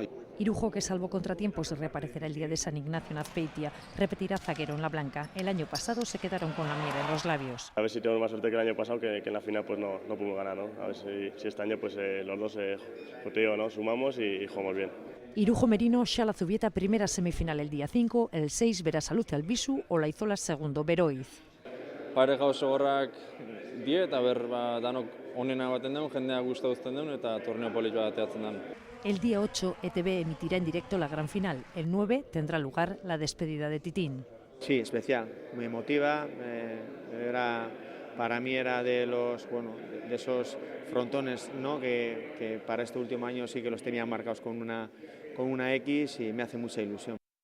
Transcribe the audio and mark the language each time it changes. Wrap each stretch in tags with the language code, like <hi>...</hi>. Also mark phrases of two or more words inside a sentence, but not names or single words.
<es>Irujo, que salvo contratiempos reaparecerá el día de San Ignacio en Azpeitia, repetirá zaguero en la blanca. El año pasado se quedaron con la miel en los labios. A ver si tenemos más suerte que el año pasado, que en la final pues no pudimos ganar, ¿no? A ver si este año pues los dos pues te digo, ¿no? Sumamos y jugamos bien. Irujo Merino, Xala Zubieta, primera semifinal el día 5, el 6 Berasaluze Albisu, Olaizola segundo Beroiz.</es> <eu>Pareja oso gorrak die eta danok onena baten deun, jendea gusta uzten deun eta torneo polit bat ateatzen den.</eu> <es>El día 8, ETV emitirá en directo la gran final. El 9 tendrá lugar la despedida de Titín. Sí, especial, muy emotiva. Para mí era de esos frontones, ¿no? que para este último año sí que los tenía marcados con una X y me hace mucha ilusión.</es>